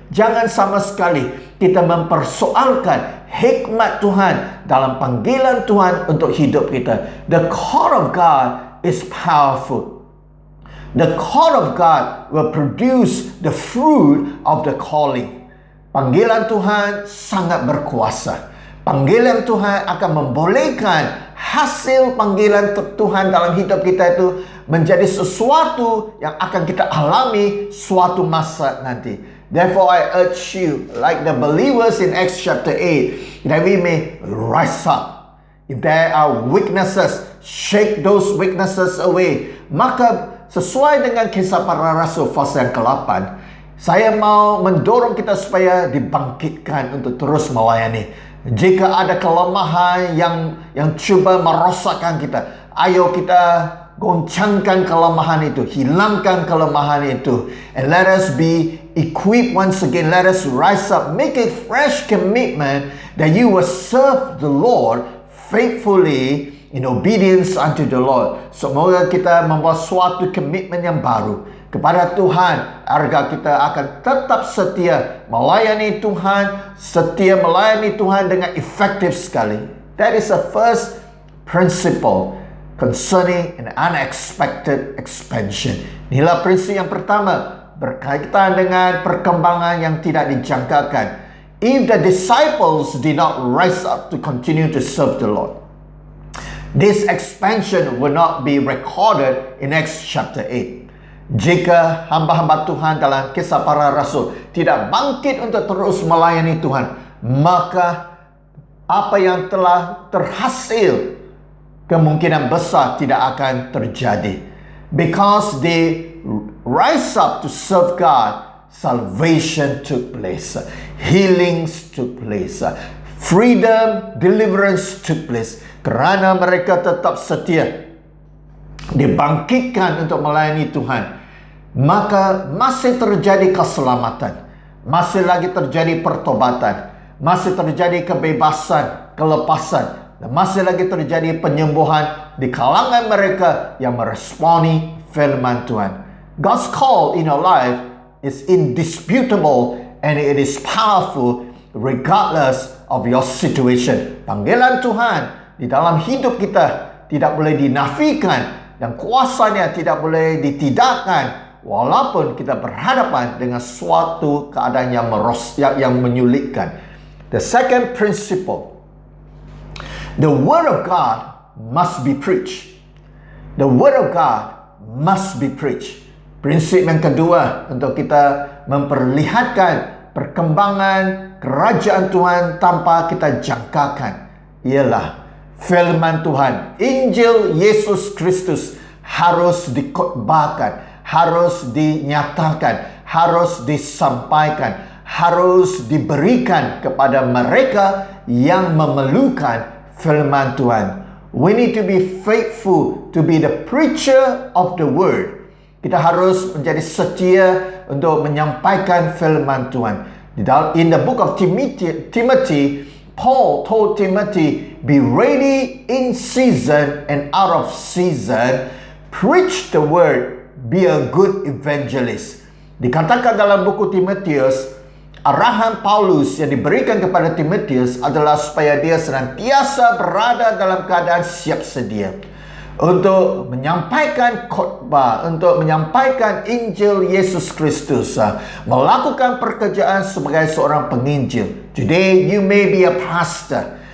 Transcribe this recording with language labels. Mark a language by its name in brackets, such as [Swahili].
[Malay] Jangan sama sekali kita mempersoalkan hikmat Tuhan dalam panggilan Tuhan untuk hidup kita. [English] The call of God is powerful. The call of God will produce the fruit of the calling. [Malay] Panggilan Tuhan sangat berkuasa. Panggilan Tuhan akan membolehkan hasil panggilan Tuhan dalam hidup kita itu menjadi sesuatu yang akan kita alami suatu masa nanti. [English] Therefore, I urge you, like the believers in Acts chapter 8, that we may rise up. If there are weaknesses, shake those weaknesses away. [Malay] Maka sesuai dengan kisah para rasul pasal yang ke-8, saya mau mendorong kita supaya dibangkitkan untuk terus melayani. Jika ada kelemahan yang cuba merosakkan kita, ayo kita goncangkan kelemahan itu, hilangkan kelemahan itu. [English] And let us be equipped once again. Let us rise up, make a fresh commitment that you will serve the Lord faithfully in obedience unto the Lord. [Malay] Semoga kita membuat suatu komitmen yang baru kepada Tuhan, agar kita akan tetap setia melayani Tuhan, setia melayani Tuhan dengan efektif sekali. [English] That is the first principle concerning an unexpected expansion. [Malay] Inilah prinsip yang pertama berkaitan dengan perkembangan yang tidak dijangkakan. [English] If the disciples did not rise up to continue to serve the Lord, this expansion will not be recorded in Acts chapter 8. [Malay] Jika hamba-hamba Tuhan dalam kisah para rasul tidak bangkit untuk terus melayani Tuhan, maka apa yang telah terhasil kemungkinan besar tidak akan terjadi. [English] Because they rise up to serve God, salvation took place, healings took place, freedom, deliverance took place. [Malay] Kerana mereka tetap setia, dibangkitkan untuk melayani Tuhan, maka masih terjadi keselamatan, masih lagi terjadi pertobatan, masih terjadi kebebasan, kelepasan, dan masih lagi terjadi penyembuhan di kalangan mereka yang meresponi firman Tuhan. [English] God's call in your life is indisputable and it is powerful regardless of your situation. [Malay] Panggilan Tuhan di dalam hidup kita tidak boleh dinafikan dan kuasanya tidak boleh ditidakkan walaupun kita berhadapan dengan suatu keadaan yang menyulitkan. [English] The second principle, the word of God must be preached. The word of God must be preached. [Malay] Prinsip yang kedua untuk kita memperlihatkan perkembangan kerajaan Tuhan tanpa kita jangkakan ialah firman Tuhan. Injil Yesus Kristus harus dikhotbahkan, harus dinyatakan, harus disampaikan, harus diberikan kepada mereka yang memerlukan firman Tuhan. [English] We need to be faithful to be the preacher of the word. [Malay] Kita harus menjadi setia untuk menyampaikan firman Tuhan. [English] In the book of Timothy, Paul told Timothy, be ready in season and out of season. Preach the word. Be a good evangelist. [Malay] Dikatakan dalam buku Timotius, arahan Paulus yang diberikan kepada Timotius adalah supaya dia senantiasa berada dalam keadaan siap sedia untuk menyampaikan khotbah, untuk menyampaikan Injil Yesus Kristus, melakukan pekerjaan sebagai seorang penginjil. [English] Today you may be a pastor.